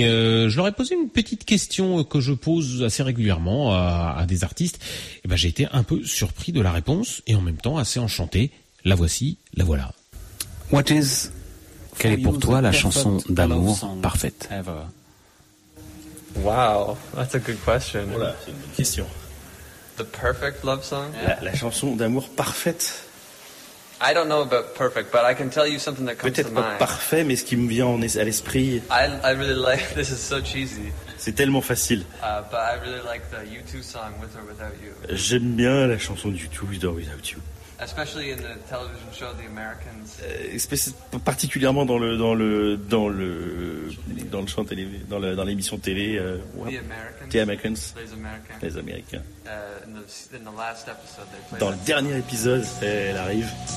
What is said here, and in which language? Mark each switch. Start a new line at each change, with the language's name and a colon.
French: Je leur ai posé une petite question que je pose assez régulièrement à des artistes. Et bah, j'ai été un peu surpris de la réponse et en même temps assez enchanté. La voici, la voilà.
English: What is...
French: Quelle est pour toi la chanson d'amour parfaite?
English: Wow, that's a good question.
French: Voilà, c'est une bonne question.
English: The perfect love song?
French: La chanson d'amour parfaite.
English: I don't know about perfect, but I can tell you something that comes
French: peut-être
English: to mind.
French: Peut-être pas parfait, mais ce qui me vient à l'esprit.
English: I really like this is so cheesy.
French: C'est tellement facile.
English: But I really like the U2 song With or Without You.
French: J'aime bien la chanson du U2 With or Without You.
English: Especially in the television show The Americans.
French: Particulièrement dans l'émission télé
English: The Americans.
French: Les Américains.
English: In the last episode, they play
French: dans le dernier épisode, elle arrive.